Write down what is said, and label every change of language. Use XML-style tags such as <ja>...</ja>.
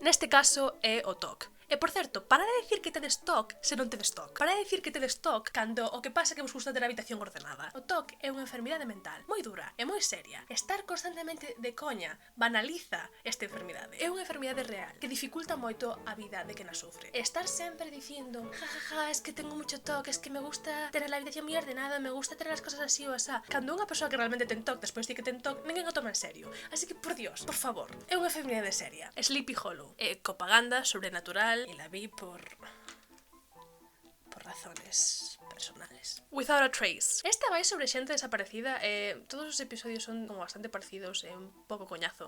<gl>Neste caso é o TOC. E por certo, para de decir que tedes TOC se non tedes TOC. Para de decir que tedes TOC cando o que pasa é que vos gusta ter a habitación ordenada. O TOC é unha enfermidade mental moi dura e moi seria. Estar constantemente de coña banaliza esta enfermidade. É unha enfermidade real que dificulta moito a vida de quen a sufre. Estar sempre dicindo,</gl> <es>jajaja, es que tengo mucho TOC, es que me gusta tener la habitación</es> <gl>moi ordenada,</gl> <es>me gusta tener</es> <gl>as cosas así ou asá. Cando unha persoa que realmente ten TOC despois di que ten TOC, ninguén o toma en serio. Así que, por Dios, por favor, é unha enfermidade seria.</gl> <es>Sleepy Hollow</es> <gl>é propaganda sobrenatural e</gl> <es>la vi por razones personales. Without a Trace.</es> <gl>Esta vai sobre xente desaparecida e todos os episodios son como bastante parecidos e un pouco coñazo.</gl>